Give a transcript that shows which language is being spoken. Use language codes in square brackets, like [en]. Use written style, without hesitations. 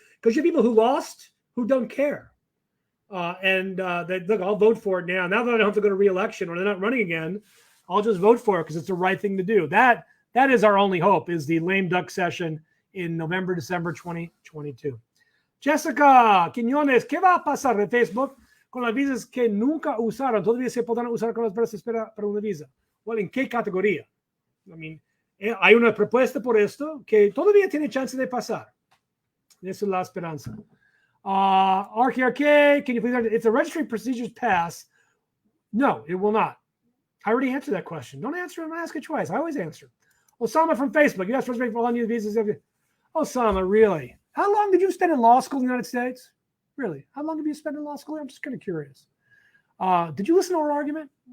[en] Because you have people who lost who don't care. They look, I'll vote for it now. Now that I don't have to go to re-election or they're not running again, I'll just vote for it because it's the right thing to do. That is our only hope is the lame duck session in November, December 2022. [es] Jessica Quiñones, ¿qué va a pasar de Facebook con las visas que nunca usaron? ¿Todavía se podrán usar con las personas que esperan para una visa? Well, ¿en qué categoría? Hay una propuesta por esto que todavía tiene chance de pasar. Esa es la esperanza. [en] RKRK, can you please answer? If the registry procedures pass, no, it will not. I already answered that question. Don't answer it and ask it twice. I always answer. Osama from Facebook. Yes, registry for all new visas. Osama, really? How long did you spend in law school in the United States? Really? How long have you spent in law school? I'm just kind of curious. Did you listen to our argument?